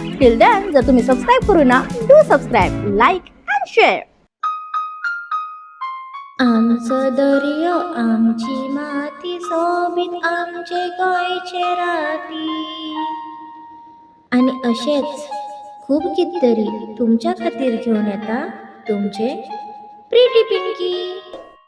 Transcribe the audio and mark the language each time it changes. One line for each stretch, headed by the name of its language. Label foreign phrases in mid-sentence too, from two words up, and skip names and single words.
English: till then
Marathi: जर तुम्ही सबस्क्राईब करू ना,
English: do subscribe, like and share.
Konkani: आमचं दर्यो, आमची माती, सोबीत आमचे गोंयचे राती. आणि असेच खूप कितीतरी तुमच्या खातीर घेऊन येता तुमचे प्रिटी पिंकी.